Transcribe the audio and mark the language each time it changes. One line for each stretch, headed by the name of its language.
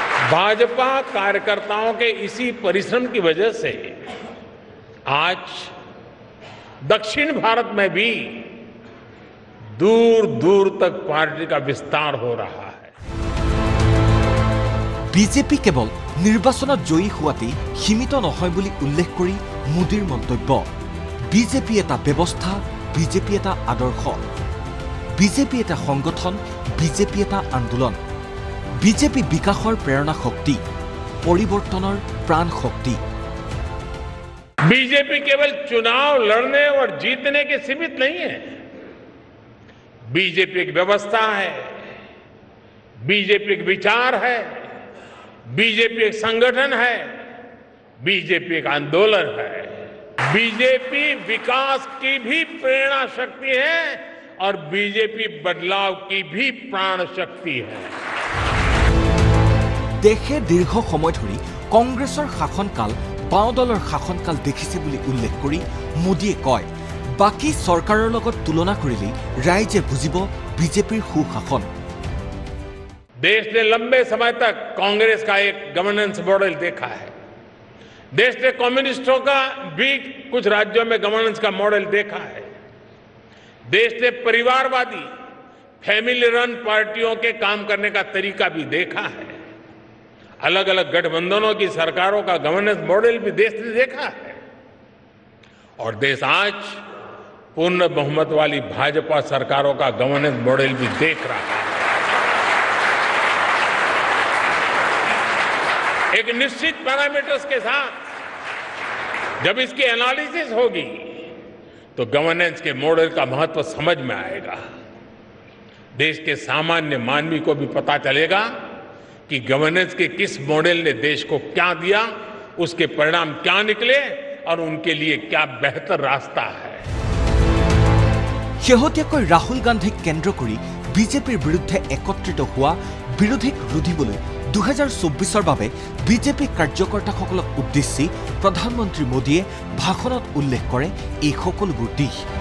Hindi: भाजपा कार्यकर्ताओं के इसी परिश्रम की वजह से आज दक्षिण भारत में भी दूर दूर तक पार्टी का विस्तार हो रहा है।
Assamese: বিজেপি কেৱল নিৰ্বাচনত জয়ী হোৱাতেই সীমিত নহয় বুলি উল্লেখ কৰি মোদীৰ মন্তব্য, বিজেপি এটা ব্যৱস্থা, বিজেপি এটা আদৰ্শ, বিজেপি এটা সংগঠন, বিজেপি এটা আন্দোলন, বিজেপি বিকাশৰ প্ৰেৰণা শক্তি, পৰিৱৰ্তনৰ প্ৰাণ শক্তি।
Hindi: बीजेपी केवल चुनाव लड़ने और जीतने के सीमित नहीं है। बीजेपी एक व्यवस्था है, बीजेपी एक विचार है, बीजेपी एक संगठन है, बीजेपी एक आंदोलन है। बीजेपी विकास की भी प्रेरणा शक्ति है और बीजेपी बदलाव की भी प्राण शक्ति है।
Assamese: দেশে দীৰ্ঘ সময় ধৰি কংগ্ৰেছৰ শাসনকাল বাওঁ দলৰ শাসনকাল দেখিছে বুলি উল্লেখ কৰি মোদীয়ে কয়, বাকী চৰকাৰৰ লগত তুলনা কৰিলে ৰাইজে বুজিব বিজেপিৰ সুশাসন।
Hindi: देश ने लंबे समय तक कांग्रेस का एक गवर्नेंस मॉडल देखा है। देश ने कम्युनिस्टों का भी कुछ राज्यों में गवर्नेंस का मॉडल देखा है। देश ने परिवारवादी फैमिली रन पार्टियों के काम करने का तरीका भी देखा है। अलग अलग गठबंधनों की सरकारों का गवर्नेंस मॉडल भी देश ने देखा है। और देश आज पूर्ण बहुमत वाली भाजपा सरकारों का गवर्नेंस मॉडल भी देख रहा है। एक निश्चित पैरामीटर्स के साथ जब इसकी एनालिसिस होगी तो गवर्नेंस के मॉडल का महत्व समझ में आएगा। देश के सामान्य मानवी को भी पता चलेगा कि गवर्नेंस के किस मॉडल ने देश को क्या दिया, उसके परिणाम क्या निकले और उनके लिए क्या बेहतर रास्ता है।
Assamese: শেহতীয়াকৈ ৰাহুল গান্ধীক কেন্দ্ৰ কৰি বিজেপিৰ বিৰুদ্ধে একত্ৰিত হোৱা বিৰোধীক ৰুধিবলৈ 2024ৰ বাবে বিজেপি কাৰ্যকৰ্তাসকলক উদ্দেশ্যি প্ৰধানমন্ত্ৰী মোদীয়ে ভাষণত উল্লেখ কৰে এই সকলোবোৰ দিশ।